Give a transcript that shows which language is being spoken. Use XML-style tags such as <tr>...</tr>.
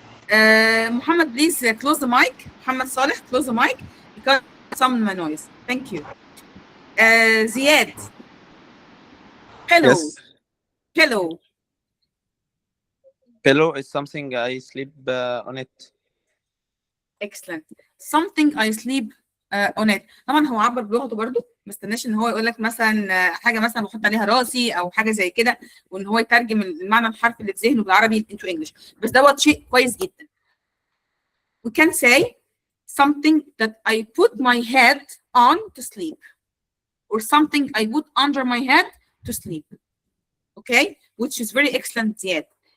<en>Muhammad, please close the mic. Muhammad Saleh, close the mic because some noise. Thank you. Ziad. Hello. Yes. Hello. Pillow is something I sleep on it. Excellent. Something I sleep on it.</en> <ar>طبعا هو عبر بلغته برضه، ما استناش ان هو يقول لك مثلا حاجه مثلا بحط عليها راسي او حاجه زي كده، وان هو يترجم المعنى الحرفي اللي في ذهنه بالعربي</ar> <en>into English،</en> <ar>بس دوت شيء كويس جدا.</ar> <en>We can say something that I put my head on to sleep, or something I put under my head to sleep. Okay, which is very excellent yet.</en>